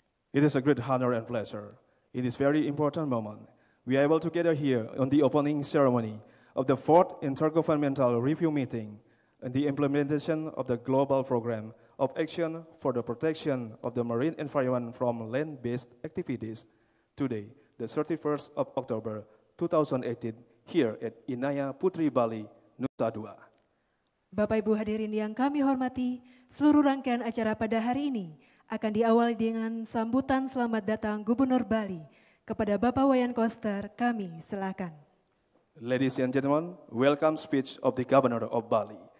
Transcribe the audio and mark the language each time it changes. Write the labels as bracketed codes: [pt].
[en] It is a great honor and pleasure. In this very important moment, we are able to gather here on the opening ceremony of the Fourth Intergovernmental Review Meeting and the implementation of the Global Program of Action for the Protection of the Marine Environment from Land-Based Activities, today, the 31st of October 2018, here at Inaya Putri Bali, Nusa Dua. [id] Bapak Ibu hadirin yang kami hormati, seluruh rangkaian acara pada hari ini akan diawali dengan sambutan selamat datang Gubernur Bali. Kepada Bapak Wayan Koster, kami silakan. [en] Ladies and gentlemen, welcome speech of the Governor of Bali.